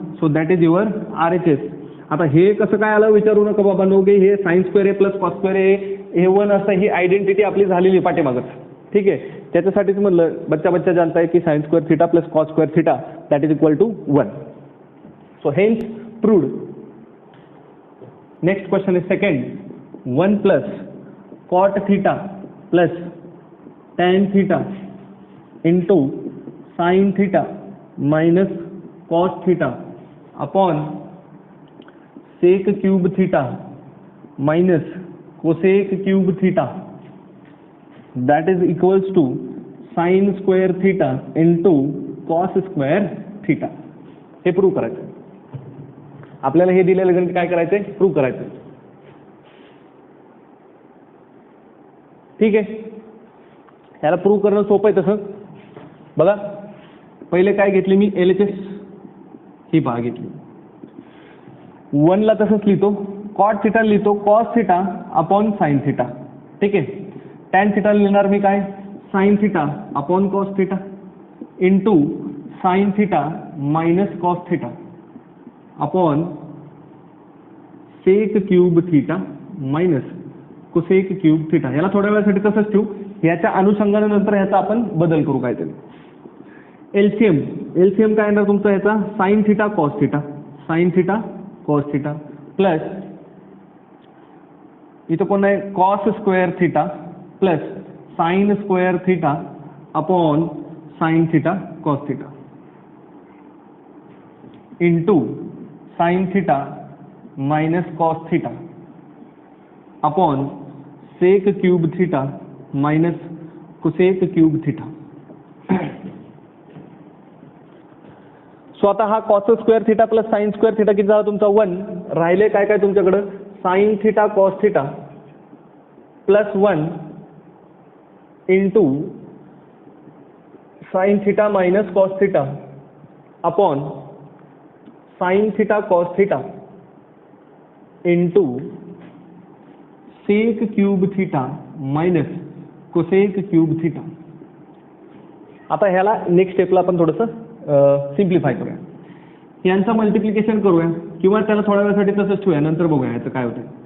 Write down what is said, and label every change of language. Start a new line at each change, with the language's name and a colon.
English: So that is your RHS.
Marathi: आता हे कसं काय आलं विचारू नका बाबा, नोगे हे साइन स्क्वेअर ए प्लस कॉस स्क्वेअर ए हे 1 असं ही आयडेंटिटी आपली झालेली पाठीमागच. ठीक आहे. त्याच्यासाठीच म्हणलं
Hindi: बच्चा जानता है की
Marathi: sine square theta plus cos square theta that is equal to 1.
English: So hence proved. Next question is second. 1 plus cot theta plus tan theta into sine theta minus cos theta upon sec cube theta minus cosec cube theta that is equals to sine square theta into cos square theta.
Marathi: हे prove करायचं. आपल्याला हे दिलेलं गणित काय करायचंय? Prove करायचं. ठीक आहे. ह्याला प्रूव्ह करणं सोपं आहे. तसं बघा, पहिले काय घेतले मी? LHS ही पहा घेतली. 1 ला तसंच लिहितो, कॉट थिटा लिहितो cos theta upon sine theta. ठीक आहे. टॅन थिटा लिहिणार मी काय?
English: Sine theta upon cos theta into sine theta minus cos theta upon sec cube theta minus cosec cube theta.
Marathi: याला थोड्या वेळासाठी तसंच ठेवू. याच्या अनुषंगानंतर ह्याचा आपण बदल करू काहीतरी. एलसीएम काय येणार तुमचा ह्याचा? Sine theta cos theta, sine theta cos theta plus इथं कोण आहे?
English: Cos square theta plus sine square theta upon sine theta cos theta into sine theta minus cos theta upon sec cube theta minus cosec cube theta.
Marathi: So आता हा cos square theta plus sine square theta किती झाला तुमचा? 1. राहिले काय काय तुमच्याकडं?
English: Sine theta cos theta plus 1 into sine theta minus cos theta upon sine theta cos theta into sec cube theta minus cosec cube theta.
Marathi: आता ह्याला next स्टेपला आपण थोडंसं सिम्प्लिफाय करूया. यांचं मल्टिप्लिकेशन करूया किंवा त्याला थोड्या वेळासाठी तसंच ठेवूया, नंतर बघूया याचं काय होतं.